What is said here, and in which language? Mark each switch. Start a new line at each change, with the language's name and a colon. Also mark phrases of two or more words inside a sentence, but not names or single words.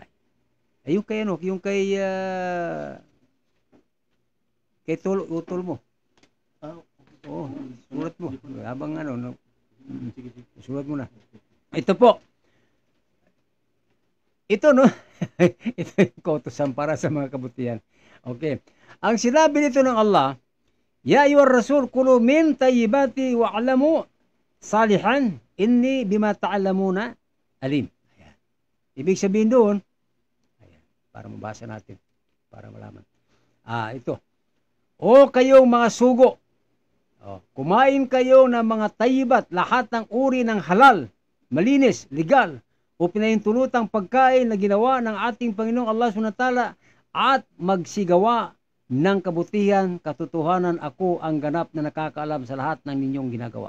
Filipino: Yung kay utol mo. Sulat mo. Habang sulat mo na. Ito po. Ito no. Ito yung kautusan para sa mga kabutihan.
Arabic: Okay.
Filipino: Ang sinabi nito ng Allah,
Arabic: يا أيها الرسول كلوا من الطيبات واعملوا صالحا إني بما تعملون عليم.
Filipino: Ayan. Ibig sabihin doon, ayan, para mabasa natin, para malaman. Ito. O kayong mga sugo, kumain kayo ng mga tayyibat, lahat ng uri ng halal, malinis, legal, o pinahintulutang pagkain na ginawa ng ating Panginoong Allah SWT at magsigawa ng kabutihan, katotohanan, ako ang ganap na nakakaalam sa lahat ng ninyong ginagawa.